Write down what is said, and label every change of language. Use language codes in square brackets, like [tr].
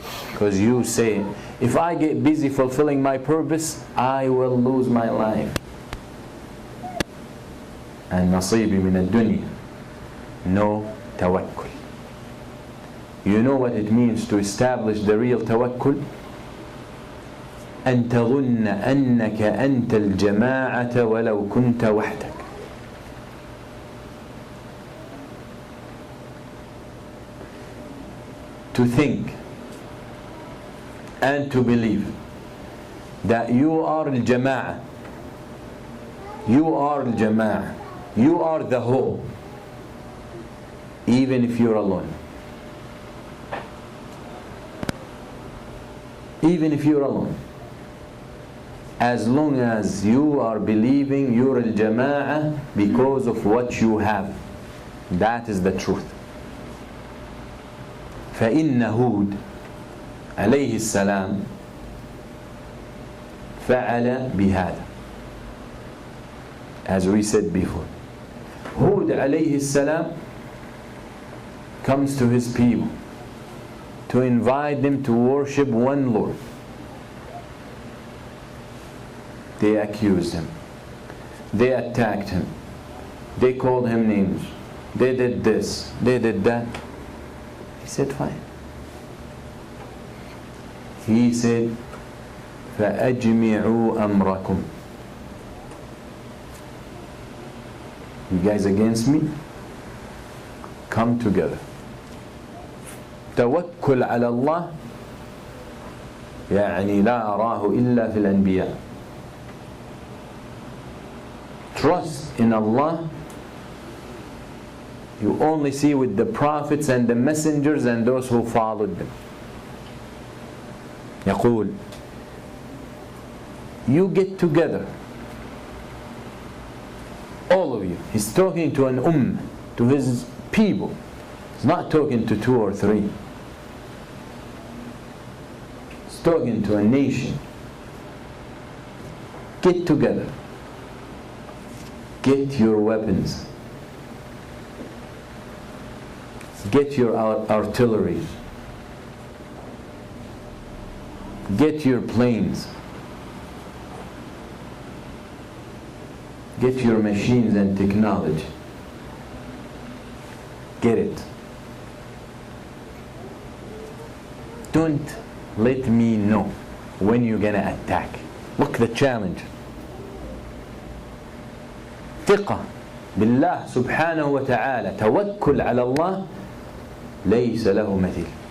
[en] Because you say, if I get busy fulfilling my purpose, I will lose my life. And nasibi min ad-dunya. No tawakkul. You know what it means to establish the real tawakkul? [ar] أن تظن أنك أنت الجماعة ولو كنت وحدك. [en] To think and to believe that you are al-jama'ah, you are al-jama'ah, you are the whole, even if you're alone. Even if you're alone. As long as you are believing you're al-jama'ah because of what you have. That is the truth. [ar] فإن هود عليه السلام فعل بهذا. [en] As we said before, Hud عليه السلام comes to his people to invite them to worship one Lord. They accused him. They attacked him. They called him names. They did this. They did that. He said, fine. He said, فَأَجْمِعُوا أَمْرَكُمْ. You guys against me? Come together. [ar] توكل على الله يعني لا أراه إلا في الأنبياء. [en] Trust in Allah you only see with the prophets and the messengers and those who followed them. يقول you get together. All of you. He's talking to an to his people. He's not talking to 2 or 3. He's talking to a nation. Get together. Get your weapons. Get your artillery. Get your planes. Get your machines and technology. Get it. Don't let me know when you're gonna attack. Look the challenge. [ar] ثقة بالله سبحانه وتعالى. توكل على الله ليس له مثيل.